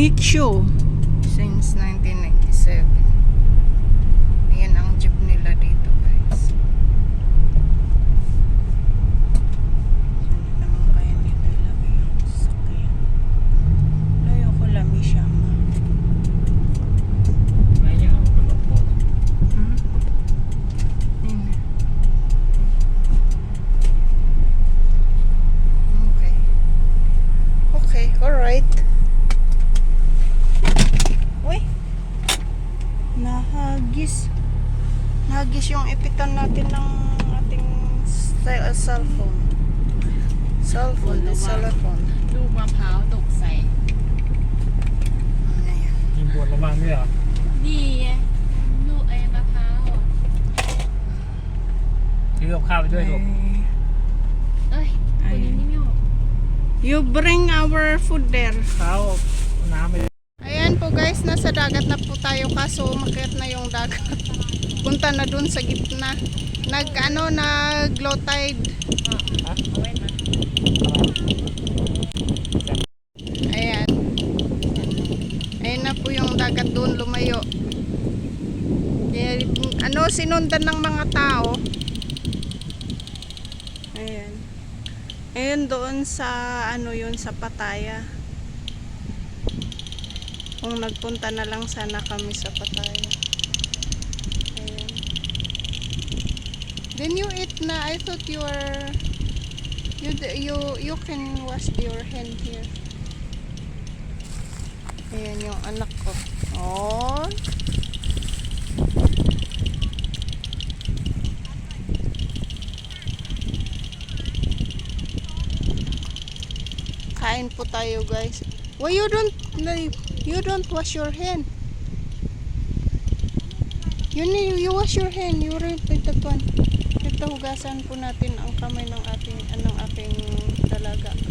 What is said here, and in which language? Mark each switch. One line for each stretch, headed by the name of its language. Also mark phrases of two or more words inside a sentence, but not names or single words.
English: show since 1997.
Filipino: Ayan ang jeep nila dito, guys. Saan naman kaya nila ilagay ang sasakyan?
Cebuano: Layo ko lami siya, ma. Hmm?
Filipino: Ayun. Okay.
English: Okay, alright. Uy!
Filipino: Nahagis. Nahagis yung ipitan natin ng ating cellphone.
English: Cellphone, the cellphone.
Thai: ลูกมะพร้าวตกใส่
Filipino: Ano yan?
Thai: มีบวชระวังด้วยเหรอ นี่ไงลูกไอ้มะพร้าวอ่ะ ซื้อกับข้าวไปด้วยลูก เอ้ยตัวนี้นี่ไม่ออก
English: You bring our food there.
Thai: ข้าวน้ำไป
Filipino: Ayan po guys, nasa dagat na po tayo kaso umakyat na yung dagat. Punta na dun sa gitna. Nag
English: low tide.
Thai: เอาไว้นะ
Filipino: Ayan. Ayan na po yung dagat dun lumayo. Ayan, sinundan ng mga tao. Ayan. Ayun doon sa yun sa Pattaya. Kung nagpunta na lang sana kami sa Pattaya. Ayan.
English: Then you eat na. I thought you can wash your hand here.
Filipino: Ayan yung anak ko. Oh. Kain po tayo, guys.
English: Why you don't wash your hand? You wash your hand. You repeat that one.
Filipino: Ito hugasan po natin ang kamay ng aking dalaga.